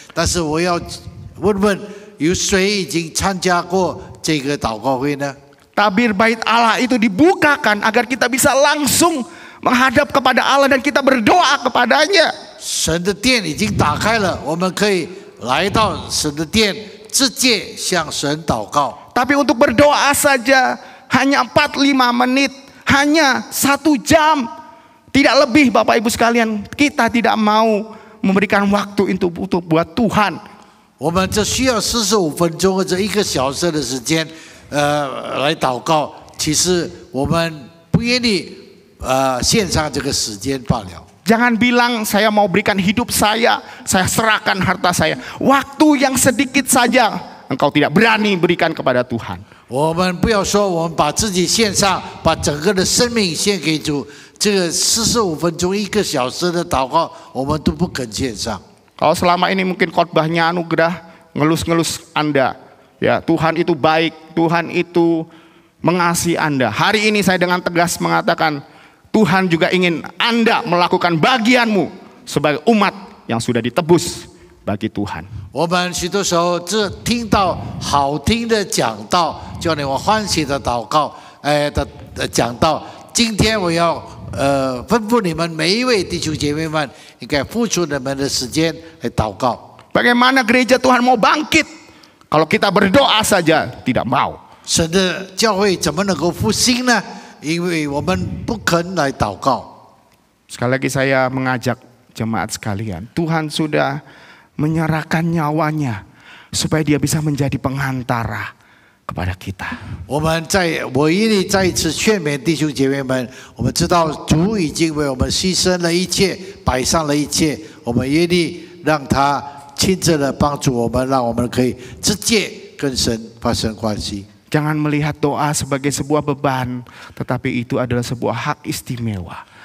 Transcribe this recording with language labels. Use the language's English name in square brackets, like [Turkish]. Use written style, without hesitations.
[Chinese] 但是我要问问，有谁已经参加过这个祷告会呢？ [Indonesian] Tabir bait Allah itu dibukakan agar kita bisa langsung menghadap kepada Allah dan kita berdoa kepadanya. [Chinese] 神的殿已经打开了，我们可以来到神的殿，直接向神祷告。 [Indonesian] Tapi untuk berdoa saja hanya 45 menit, hanya 1 jam, tidak lebih Bapak Ibu sekalian. Kita tidak mau memberikan waktu untuk buat Tuhan. [Chinese] 我们这需要45分钟或者1个小时的时间，来祷告。其实我们不愿意献上这个时间罢了。 [Indonesian] Jangan bilang saya mau berikan hidup saya serahkan harta saya. Waktu yang sedikit saja engkau tidak berani berikan kepada Tuhan. [Chinese] 我们不要说我们把自己献上，把整个的生命献给主。这个45分钟、1个小时的祷告，我们都不肯献上。 [Indonesian] Kalau selama ini mungkin khotbahnya anugerah, ngelus-ngelus Anda, ya Tuhan itu baik, Tuhan itu mengasihi Anda. Hari ini saya dengan tegas mengatakan, Tuhan juga ingin Anda melakukan bagianmu sebagai umat yang sudah ditebus bagi Tuhan. [Chinese] 我们许多时候只听到好听的讲道，叫你我欢喜的祷告，讲道。今天我要吩咐你们每一位弟兄姐妹们，应该付出你们的时间来祷告。 [Indonesian] Bagaimana gereja Tuhan mau bangkit kalau kita berdoa saja tidak mau? [Chinese] 神的教会怎么能够复兴呢？因为我们不肯来祷告。 [Indonesian] Sekali lagi saya mengajak jemaat sekalian, Tuhan sudah menyerahkan nyawanya supaya dia bisa menjadi pengantara kepada kita. [Chinese] 我愿意再一次劝勉弟兄姐妹们，我们知道主已经为我们牺牲了一切，摆上了一切，我们愿意让他亲自的帮助我们，让我们可以直接跟神发生关系。 [Indonesian] Jangan melihat doa sebagai sebuah beban, tetapi itu adalah sebuah hak istimewa.